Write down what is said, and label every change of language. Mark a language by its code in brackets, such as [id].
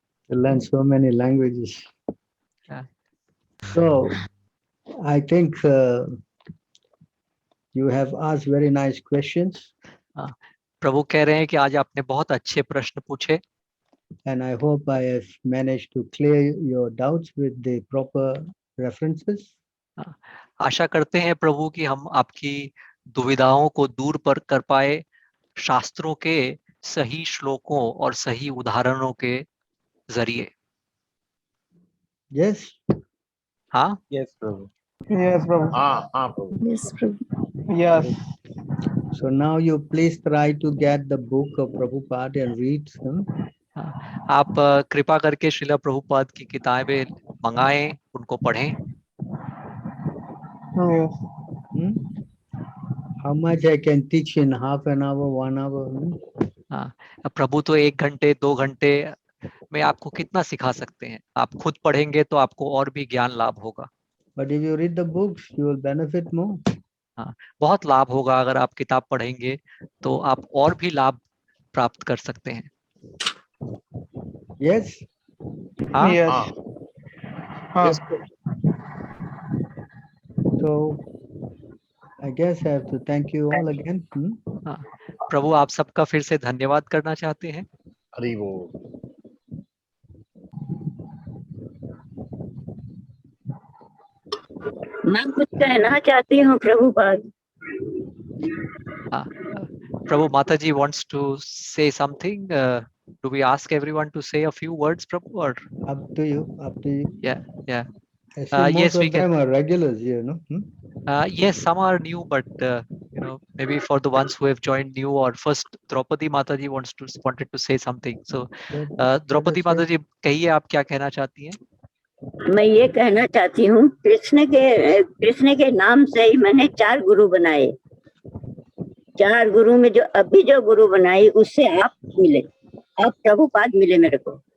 [en] You learn so many languages. Yeah. So I think you have asked very nice questions. [hi] प्रभु कह रहे हैं कि आज आपने बहुत अच्छे प्रश्न पूछे, [en] And I hope I have managed to clear your doubts with the proper references. [hi] आशा करते हैं प्रभु कि हम आपकी दुविधाओं को दूर पर कर पाए शास्त्रों के सही श्लोकों और सही उदाहरणों के जरिए। [en] Yes. [hi] हाँ, [en] Yes, Prabhu. Yes, Prabhu. [hi] हाँ प्रभु। [en] Yes, Prabhu. Yes. So now you please try to get the book of Prabhupada and read them. [hi] आप कृपा करके श्रीला प्रभुपाद की किताबें मंगाएं, उनको पढ़ें। [en] Yes. How much I can teach in half an hour, 1 hour? [hi] हाँ, प्रभु तो 1 घंटे 2 घंटे में आपको कितना सिखा सकते हैं? आप खुद पढ़ेंगे तो आपको और भी ज्ञान लाभ होगा। [en] But if you read the books, you will benefit more. [hi] हाँ, बहुत लाभ होगा अगर आप किताब पढ़ेंगे तो आप और भी लाभ प्राप्त कर सकते हैं। [en] Yes. [hi] हाँ, [en] Yes. Yes. So I guess I have to thank you all again. [hi] हाँ, प्रभु आप सबका फिर से धन्यवाद करना चाहते हैं। हरि बोल। मैं कुछ कहना चाहती हूँ प्रभुपाद। [en] Prabhu, Mata ji wants to say something. Do we ask everyone to say a few words, Prabhu, or Up to you. Up to you. yeah. I see most Yes, we of them can. are regulars here, no? Yes, some are new, but maybe for the ones who have joined new or first, Draupadi Mata ji wanted to say something. [hi] So, Draupadi Mata ji, कहिए आप क्या कहना चाहती हैं? मैं ये कहना चाहती हूँ कृष्ण के नाम से ही मैंने 4 गुरु बनाए। 4 गुरु में जो अभी जो गुरु बनाई उससे आप मिले, आप प्रभुपाद मिले मेरे को।